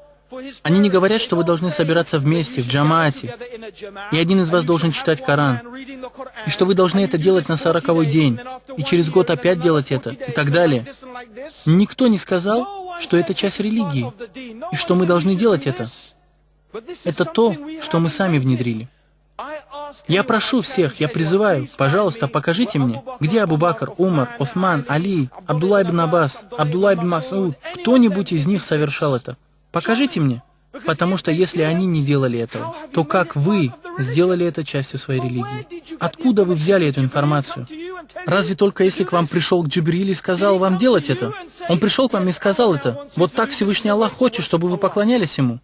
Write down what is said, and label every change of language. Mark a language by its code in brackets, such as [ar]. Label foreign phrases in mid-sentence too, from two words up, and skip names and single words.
[ru] Они не говорят, что вы должны собираться вместе, в джамаате, и один из вас должен читать Коран, и что вы должны это делать на 40-й день, и через год опять делать это, и так далее. Никто не сказал, что это часть религии, и что мы должны делать это. Это то, что мы сами внедрили. Я прошу всех, я призываю, пожалуйста, покажите мне, где Абу Бакр, Умар, Осман, Али, Абдулла ибн Аббас, Абдулла ибн Мас'уд, кто-нибудь из них совершал это. Покажите мне. Потому что если они не делали этого, то как вы сделали это частью своей религии? Откуда вы взяли эту информацию? Разве только если к вам пришел Джибриль и сказал вам делать это? Он пришел к вам и сказал это. Вот так Всевышний Аллах хочет, чтобы вы поклонялись Ему.